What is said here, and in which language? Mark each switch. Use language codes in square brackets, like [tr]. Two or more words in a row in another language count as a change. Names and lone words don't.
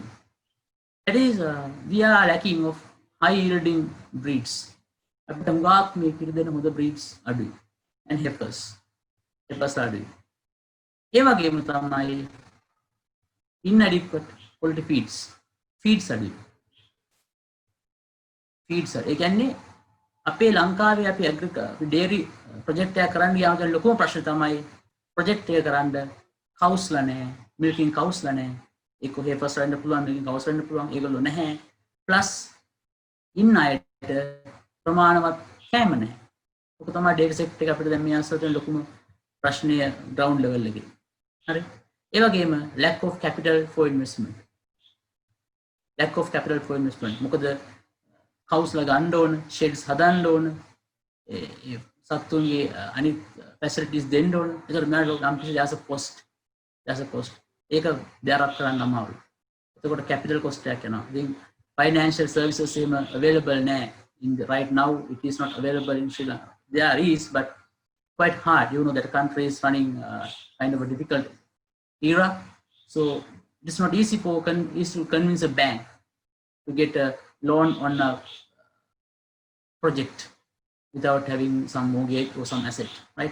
[en] That is, we are lacking of high yielding breeds. [si] අපිට හුඟක් මේ කිරි දෙන හොඳ breeds අඩුයි. [en] And heifers අඩුයි. [si] ඒ වගේම තමයි [en] inadequate quality feeds [si] අඩුයි. ඒ කියන්නේ අපේ ලංකාවේ අපි [en] dairy project [si] එකක් කරන්න ගියාම දැන් ලොකුම ප්‍රශ්නේ තමයි project එක කරන්න cows-ලා නැහැ, [en] milking cows-ලා නැහැ. [si] ඒක heifers වෙන්න පුළුවන්, [en] milking cows [si] වෙන්න පුළුවන්. ඒගොල්ලෝ නැහැ. plus ඉන්න අයට ප්‍රමාණවත් කෑම නැහැ. ඔක තමයි [en] dairy sector [si] එක අපිට දැන් මේ ආසතෙන් ලොකුම ප්‍රශ්නය [en] ground level [si] එකේ. හරි. ඒ වගේම [en] lack of capital for investment. [si] මොකද cows-ලා ගන්න ඕන, sheds හදන්න ඕන, සත්තුන්ගේ අනිත් facilities දෙන්න ඕන. ඒකට මෙයාට නම් කිසි [en] there's a cost. [si] ඒක [en] bear up [si] කරන්න අමාරුයි. එතකොට [en] capital cost [si] එකක් යනවා. ඉතින් [en] financial services [si] එහෙම available නැහැ. [en] Right now it is not available in Sri Lanka. There is, but quite hard. You know that the country is running kind of a difficult era. So it's not easy to convince a bank to get a loan on a project without having some mortgage or some asset, right?